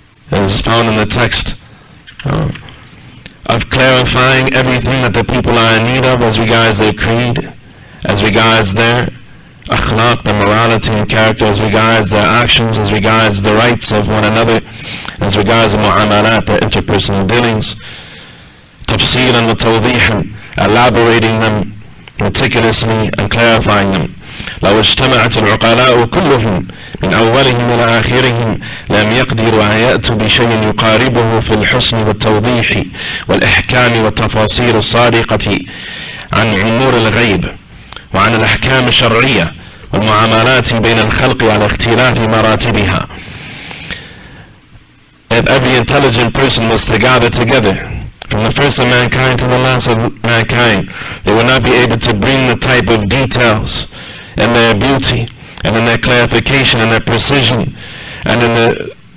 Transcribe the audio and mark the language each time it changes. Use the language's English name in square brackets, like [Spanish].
[English] It is found in the text of clarifying everything that the people are in need of as regards their creed, as regards their akhlaq, the morality and character, as regards their actions, as regards the rights of one another, as regards the mu'amalat, the interpersonal dealings, [Arabic] tafsilan wa tawdihan, [English] elaborating them meticulously and clarifying them. [Arabic] لو اجتمعت العقلاء كلهم من أولهم إلى آخرهم لم يقدروا أن يأتوا بشيء يقاربه في الحسن والتوضيح والإحكام والتفاصيل الصادقة عن أمور الغيب وعن الأحكام الشرعية والمعاملات بين الخلق على اختلاف مراتبها. [English] If every intelligent person was to gather together from the first of mankind to the last of mankind, they would not be able to bring the type of details and their beauty and in their clarification and their precision and in the